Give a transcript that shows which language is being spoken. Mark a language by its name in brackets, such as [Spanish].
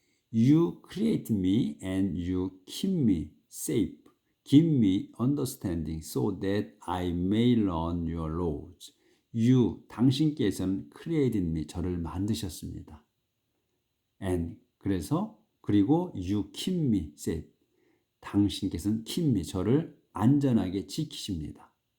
[English] You create me and you keep me safe. Give me understanding so that I may learn your laws. [Korean] You, 당신께서는 [English] created me, [Korean] 저를 만드셨습니다. [English] And, [Korean] 그리고 [English] you keep me safe. [Korean] 당신께서는 [English] keep me, [Korean] 저를 안전하게 지키십니다.